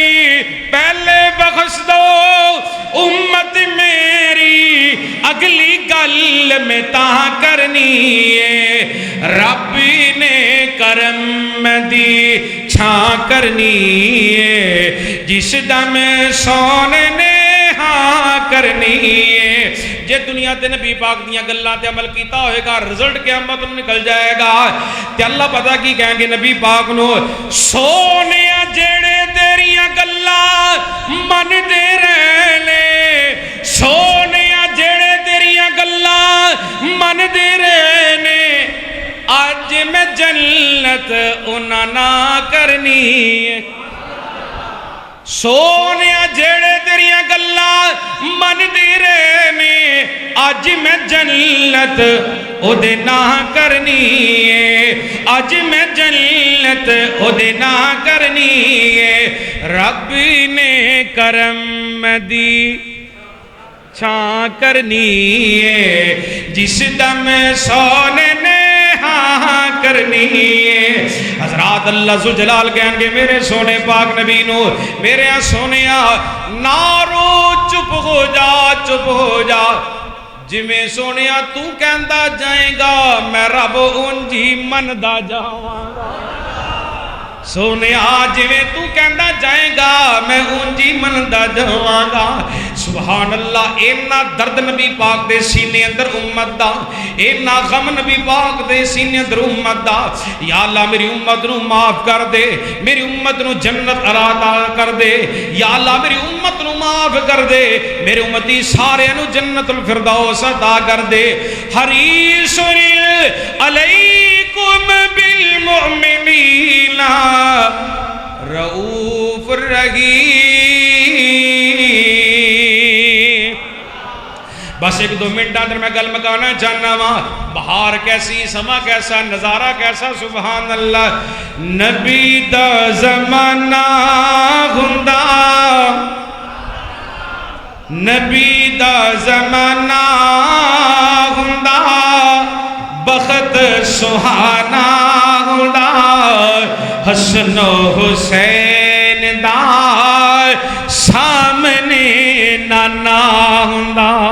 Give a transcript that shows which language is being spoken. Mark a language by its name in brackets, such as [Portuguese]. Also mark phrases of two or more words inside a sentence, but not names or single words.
[Punjabi] پہلے بخش دو امت میری اگلی گل میں تاں کرنی ہے. رب نے کرم دی چھاں کرنی ہے. جس دم سونے نے ہاں کرنی ہے. جے دنیا تے نبی پاک دیاں گلاں تے عمل کیتا ہوئے گا رزلٹ [Urdu] قیامت میں نکل جائے گا. [Punjabi] تے اللہ پتہ کی کہیں گے نبی پاک نو. سونیا جیڑے تیریاں گلاں من دے رہنے. سونیا جیڑے تیریاں گلاں من دے رہنے. آج میں جنت انہاں نہ کرنی ہے. سونیا جیڑے تیریاں گلاں من دی رہنے. آج میں جنت او دے نہ کرنی ہے. آج میں جنت او دے نہ کرنی ہے. رب نے کرم دی چھاں کرنی ہے. جس دم سونے نے ہاں کرنی ہے. حضرات اللہ ذو جلال کہیں گے میرے سونے پاک نبی نو. میرے سونیا نارو چپ ہو جا چپ ہو جا. جویں سونیا تو کہندا جائے گا میں رب اونجی مندا جاواں گا سونیا جویں تو کہندا جائے گا میں اونجی مندا جاواں گا [Arabic] سبحان اللہ [Punjabi] اینا درد نبی پاک دے سینے اندر امت دا اینا غم نبی پاک دے سینے اندر امت دا [Arabic] یا اللہ [Punjabi] میری امت نو معاف کر دے میری امت نو جنت عطا کر دے [Arabic] یا اللہ [Punjabi] میری امت نو معاف کر دے میرے امتی سارے نو جنت الفردوس عطا کر دے [Arabic] حریص علیکم بالمؤمنین رؤوف الرحیم [Punjabi] بس ایک دو منٹ اندر میں گل مکانا چاہنا ہوں [Urdu] بہار کیسی سما کیسا نظارہ کیسا [Arabic] سبحان اللہ [Punjabi] نبی دا زمانہ ہوندا نبی دا زمانہ ہوندا بخت سہانا ہوندا حسن و حسین دا سامنے نانا ہوندا